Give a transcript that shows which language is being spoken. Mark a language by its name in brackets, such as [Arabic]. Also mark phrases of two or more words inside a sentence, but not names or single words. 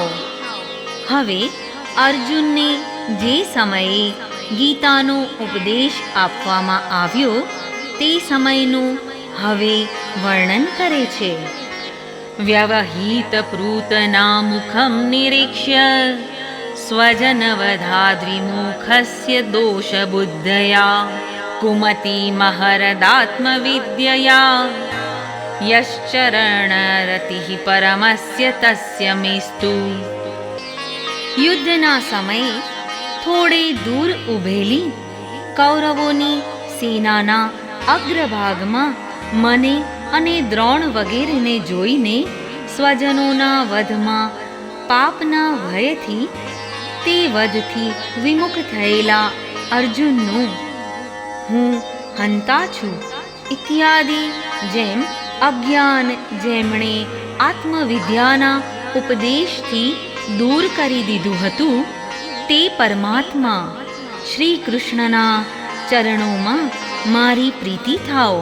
[Gujarati] હવે અર્જુનને જે સમયે ગીતાનો ઉપદેશ આપવામાં આવ્યો તે સમયનું હવે વર્ણન કરે છે. [Sanskrit] વ્યવહિત પ્રૂતના મુખમ નિરીક્ષ્ય स्वजनवधाद्विमुखस्य दोषबुद्धया कुमति महरदात्मविद्यया यश्चरणरतिः परमस्य तस्य मेस्तु। [Gujarati] યુદ્ધના સમયે થોડે દૂર ઊભેલી કૌરવોની સેનાના અગ્રભાગમાં મને અને દ્રોણ વગેરેને જોઈને સ્વજનોના વધમાં પાપના ભયથી તે વધથી વિમુખ થયેલા અર્જુનનું હું હંતા છું ઇત્યાદિ જેમ અજ્ઞાન જેમણે આત્મવિદ્યાના ઉપદેશથી દૂર કરી દીધું હતું તે પરમાત્મા શ્રી કૃષ્ણના ચરણોમાં મારી પ્રીતિ થાઓ.